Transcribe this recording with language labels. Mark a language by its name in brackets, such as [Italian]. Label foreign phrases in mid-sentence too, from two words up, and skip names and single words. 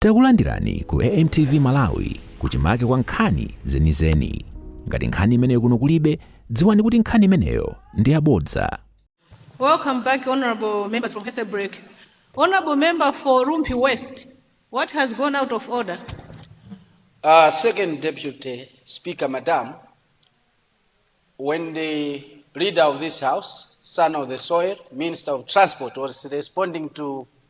[Nyanja] Takulandirani ku AMTV Malawi kuchimake kwa nkhani zenizeni. Ngati nkhani imeneyo kuno kulibe, dziwani kuti nkhani imeneyo ndi yabodza. [English] Welcome back, honorable members from Heather Break. Honorable member for Rumpi West, what has gone out of order? Second Deputy Speaker, Madam, when the leader of this House, son of the soil, Minister of Transport, was responding to